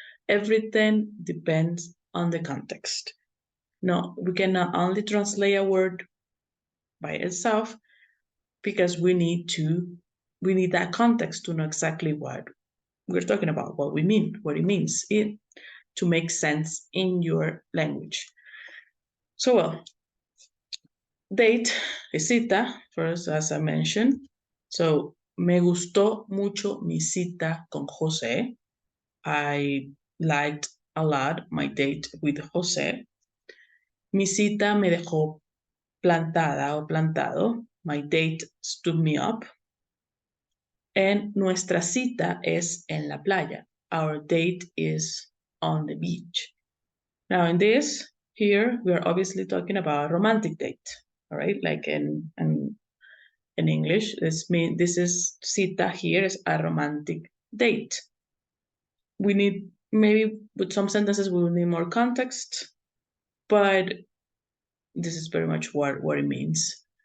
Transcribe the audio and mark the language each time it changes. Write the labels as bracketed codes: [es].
[en] Everything depends on the context. No, we cannot only translate a word by itself, because we need that context to know exactly what we're talking about, what it means to make sense in your language. So, well, date is cita, first, as I mentioned. [es] So, me gustó mucho mi cita con José. [en] I liked a lot my date with José. [es] Mi cita me dejó plantada o plantado. [en] My date stood me up. And [es] nuestra cita es en la playa. [en] Our date is on the beach. Now in this, here, we are obviously talking about a romantic date, all right? Like in English, this is cita here is a romantic date. We need, maybe with some sentences, we will need more context, but this is very much what it means.